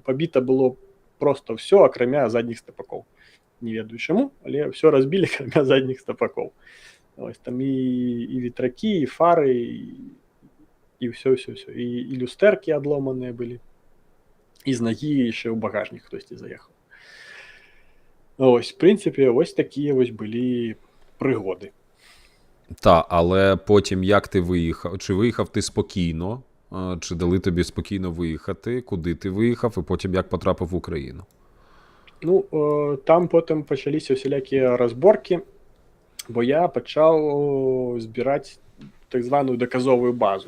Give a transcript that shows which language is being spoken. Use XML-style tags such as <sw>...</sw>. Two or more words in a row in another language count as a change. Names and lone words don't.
<be>Пабіта было просто ўсё, акрамя задніх стапакоў. Не ведаю чаму, але ўсё разбілі, акрамя задніх стапакоў. Ось, там і ветракі, і фары, і ўсё. І люстэркі адломаныя былі. І з нагі яшчэ ў багажнік хтосьці заехаў.</be> <uk>Ось, в принципі, ось такія ось былі пригоди. Та, але потім як ти виїхав? Чи виїхав ти спокійно? Чи дали тобі спокійно виїхати? Куди ти виїхав? І потім як потрапив в Україну? Ну, там потім почалися всілякі розборки, бо я почав збирати так звану доказову базу.</uk>